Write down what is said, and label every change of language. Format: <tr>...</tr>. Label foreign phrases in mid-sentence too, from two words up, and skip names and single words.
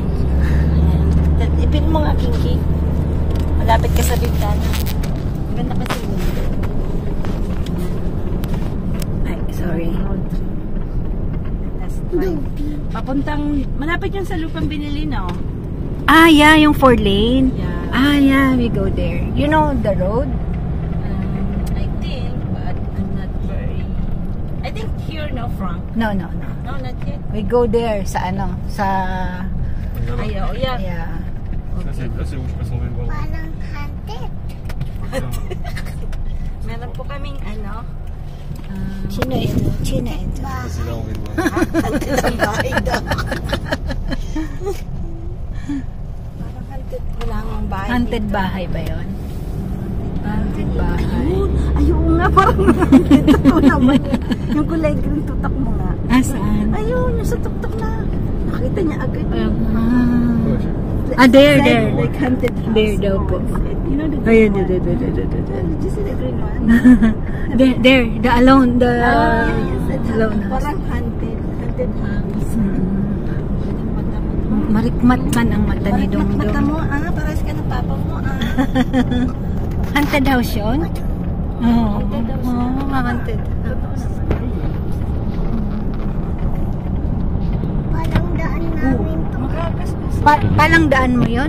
<tl>Ipin mo nga, Kinky. Malapit ka sa bintana. Ganda kasi window. Ay, sorry. Test drive. Papuntang, malapit yung sa lupang binili, no? Ah, yeah, yung 4 lane.</tl> <en>Yeah. Ah, yeah, we go there. You know the road? I think, but I'm not very... I think here, no, Frank? No. No, not yet. We go there</en> <tl>sa ano, sa... Ayaw,</tl> <en>yeah. Yeah.</en> <fr>Ça, c'est où je passe en vélo.</fr> <tl>Meron po kaming ano. Chino ito.</tl> <fr>C'est là en vélo.</fr> <tl>Parang haunted. Wala nga bahay. Haunted bahay ba yun? Haunted bahay. Ayun nga, parang haunted. Totoo naman. Yung kulay green tutak mo nga. Ah, saan? Ayun, yung sa tuktok na. Nakita niya agad.</tl> <en>There. Like haunted house.</en> <tl>There daw po.</tl> <en>You know the</en> <tl>Ayun,</tl> <en>green one? Did you see the green one? there, the alone, the Yes, alone house.</en> <tl>parang</tl> <en>haunted house.</en> <tl>Marikmat man ang mata ni Mata Dongdong. mo, paras ka ng papa mo,</tl> <en>Haunted house yun? Oo. Haunted house.</en> <tl>Haunted. Palang daan mo yun?</tl>